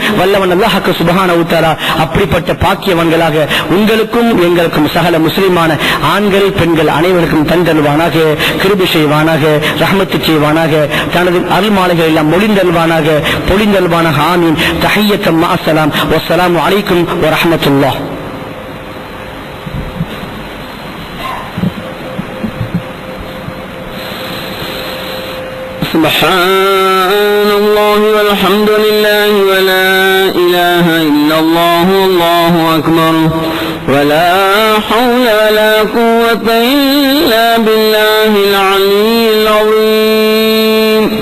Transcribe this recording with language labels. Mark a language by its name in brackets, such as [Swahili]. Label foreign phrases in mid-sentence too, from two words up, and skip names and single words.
[Tamil] வல்லவன் [Arabic] الله سبحانه وتعالى [Tamil] அப்படிப்பட்ட பாக்கியவான்களாக உங்களுக்கும் எங்களுக்கும் சகல முஸ்லிமான ஆண்கள் பெண்கள் அனைவருக்கும் தந்தல்வானாக, கிருபை செய்வானாக, ரஹ்மத்து செய்வானாக, தனது அருள்மாலைகள் எல்லாம் மொழிந்தல்வானாக, பொழிந்தல்வானாக. [Arabic] آمين. تحيتهم مع السلام. والسلام عليكم ورحمة الله. سبحان الله والحمد لله ولا إله إلا الله والله أكبر ولا حول ولا قوة إلا بالله العلي العظيم.